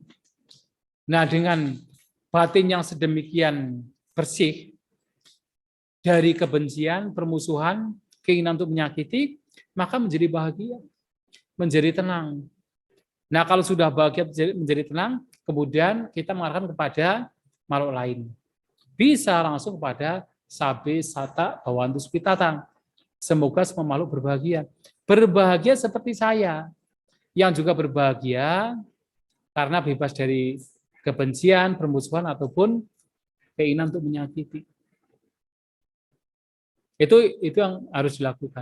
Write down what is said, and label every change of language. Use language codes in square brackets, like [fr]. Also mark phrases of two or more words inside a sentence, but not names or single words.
[id] Nah, dengan batin yang sedemikian bersih dari kebencian, permusuhan, keinginan untuk menyakiti, maka menjadi bahagia, menjadi tenang. Nah, kalau sudah bahagia menjadi tenang, kemudian kita mengarahkan kepada makhluk lain. Bisa langsung kepada [pi] sabe, sata, bawantu, spitatang. [id] Semoga semua makhluk berbahagia. Berbahagia seperti saya, yang juga berbahagia karena bebas dari kebencian, permusuhan, ataupun keinginan untuk menyakiti. Itu yang harus dilakukan.